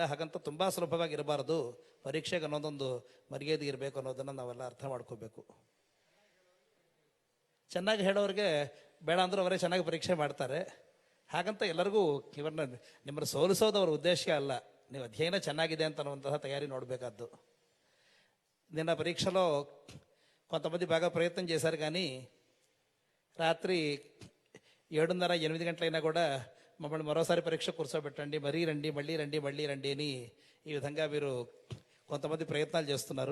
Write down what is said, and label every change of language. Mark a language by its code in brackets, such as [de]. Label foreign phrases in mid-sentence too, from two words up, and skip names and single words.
[kn] ಹಾಗಂತ ತುಂಬ ಸುಲಭವಾಗಿ ಇರಬಾರದು. ಪರೀಕ್ಷೆಗೆ ಅನ್ನೋದೊಂದು ಮರ್ಯಾದೆ ಇರಬೇಕು ಅನ್ನೋದನ್ನು ನಾವೆಲ್ಲ ಅರ್ಥ ಮಾಡ್ಕೋಬೇಕು. ಚೆನ್ನಾಗಿ ಹೇಳೋರಿಗೆ ಬೇಡ ಅಂದರೂ ಅವರೇ ಚೆನ್ನಾಗಿ ಪರೀಕ್ಷೆ ಮಾಡ್ತಾರೆ. ಹಾಗಂತ ಎಲ್ಲರಿಗೂ ನಿಮ್ಮನ್ನು ಸೋಲಿಸೋದು ಅವರ ಉದ್ದೇಶ ಅಲ್ಲ. ನೀವು ಅಧ್ಯಯನ ಚೆನ್ನಾಗಿದೆ ಅಂತ ಅನ್ನುವಂತಹ ತಯಾರಿ ನೋಡಬೇಕಾದು. [te] నిన్న పరీక్షలో కొంతమంది బాగా ప్రయత్నం చేశారు, కానీ రాత్రి 7:30-8 గంటలైనా కూడా మమ్మల్ని మరోసారి పరీక్ష కూర్చోబెట్టండి, మరీ రండి, మళ్ళీ రండి అని ఈ విధంగా మీరు కొంతమంది ప్రయత్నాలు చేస్తున్నారు.